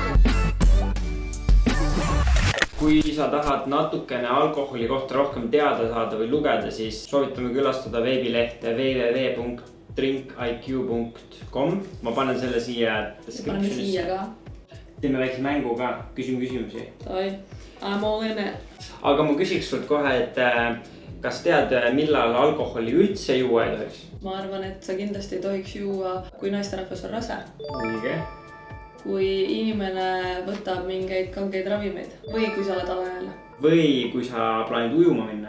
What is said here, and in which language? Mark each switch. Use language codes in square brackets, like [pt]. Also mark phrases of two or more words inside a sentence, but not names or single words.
[et] Kui sa tahad natukene alkoholi kohta rohkem teada saada või lugeda, siis soovitame külastada veebilehte www.drinkiq.com. Ma panen selle siia descriptionisse. Panen siia ka. Teeme väikse mängu ka, küsime küsimusi. Toi, [en] I'm all in it. [et] Aga ma küsiks sult kohe, et kas tead, millal alkoholi üldse juua ei tohiks? Ma arvan, et sa kindlasti ei tohiks juua, kui naisterahvas on rase. Õige. Kui inimene võtab mingeid kangeid ravimeid või kui sa oled alaealine. Või kui sa plaanid ujuma minna.